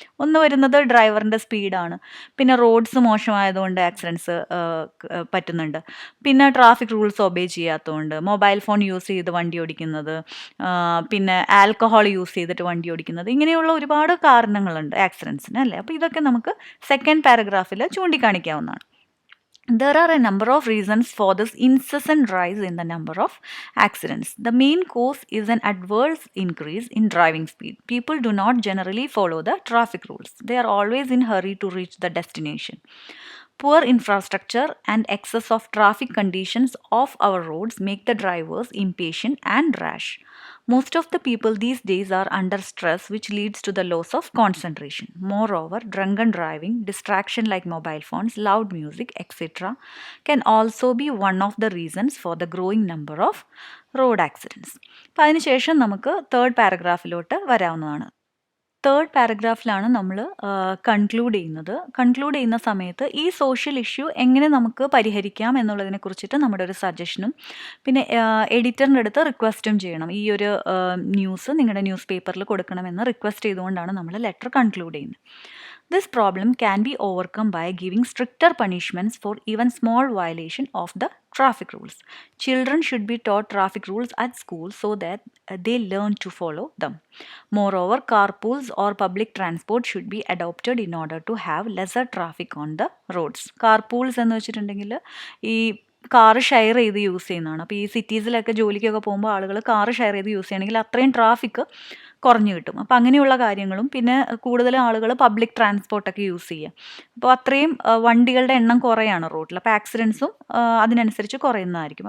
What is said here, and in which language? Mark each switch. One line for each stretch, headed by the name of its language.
Malayalam: ഒന്ന് വരുന്നത് ഡ്രൈവറിൻ്റെ സ്പീഡാണ്, പിന്നെ റോഡ്സ് മോശമായതുകൊണ്ട് ആക്സിഡൻസ് പറ്റുന്നുണ്ട്, പിന്നെ ട്രാഫിക് റൂൾസ് ഒബേ ചെയ്യാത്തതുകൊണ്ട്, മൊബൈൽ ഫോൺ യൂസ് ചെയ്ത് വണ്ടി ഓടിക്കുന്നത്, പിന്നെ ആൽക്കഹോൾ യൂസ് ചെയ്തിട്ട് വണ്ടി ഓടിക്കുന്നത്, ഇങ്ങനെയുള്ള ഒരുപാട് കാരണങ്ങളുണ്ട് ആക്സിഡൻസിന് അല്ലേ. അപ്പോൾ ഇതൊക്കെ നമുക്ക് second പാരഗ്രാഫിൽ ചൂണ്ടിക്കാണിക്കാവുന്നതാണ്.
English: There are a number of reasons for this incessant rise in the number of accidents. The main cause is an adverse increase in driving speed. People do not generally follow the traffic rules. They are always in hurry to reach the destination. Poor infrastructure and excess of traffic conditions of our roads make the drivers impatient and rash. Most of the people these days are under stress, which leads to the loss of concentration. Moreover, drunken driving, distraction like mobile phones, loud music, etc., can also be one of the reasons for the growing number of road accidents.
Malayalam: അപ്പോൾ അതിനുശേഷം നമുക്ക് third പാരഗ്രാഫിലോട്ട് വരാവുന്നതാണ്. Third പാരഗ്രാഫിലാണ് നമ്മൾ conclude ചെയ്യുന്നത്. Conclude ചെയ്യുന്ന സമയത്ത് ഈ social issue എങ്ങനെ നമുക്ക് പരിഹരിക്കാം എന്നുള്ളതിനെ കുറിച്ചിട്ട് നമ്മുടെ ഒരു സജഷനും പിന്നെ എഡിറ്ററിൻ്റെ അടുത്ത് റിക്വസ്റ്റും ചെയ്യണം. ഈ ഒരു ന്യൂസ് നിങ്ങളുടെ ന്യൂസ് പേപ്പറിൽ കൊടുക്കണമെന്ന് റിക്വസ്റ്റ് ചെയ്തുകൊണ്ടാണ് നമ്മൾ ലെറ്റർ കൺക്ലൂഡ് ചെയ്യുന്നത്.
English: This problem can be overcome by giving stricter punishments for even small violation of the traffic rules. Children should be taught traffic rules at school so that they learn to follow them. Moreover, carpools or public transport should be adopted in order to have lesser traffic on the roads.
Malayalam: Carpools എന്ന് വെച്ചിട്ടുണ്ടെങ്കിൽ ഈ car share ചെയ്ത് use ചെയ്യുന്നതാണ്. അപ്പോൾ ഈ സിറ്റീസിലൊക്കെ ജോലിക്കൊക്കെ പോകുമ്പോൾ ആളുകൾ കാറ് ഷെയർ ചെയ്ത് യൂസ് ചെയ്യണമെങ്കിൽ അത്രയും ട്രാഫിക് കുറഞ്ഞു കിട്ടും. അപ്പോൾ അങ്ങനെയുള്ള കാര്യങ്ങളും പിന്നെ കൂടുതൽ ആളുകൾ പബ്ലിക് ട്രാൻസ്പോർട്ടൊക്കെ യൂസ് ചെയ്യുക. അപ്പോൾ അത്രയും വണ്ടികളുടെ എണ്ണം കുറയാണ് റോഡിൽ. അപ്പോൾ ആക്സിഡൻസും അതിനനുസരിച്ച് കുറയുന്നതായിരിക്കും.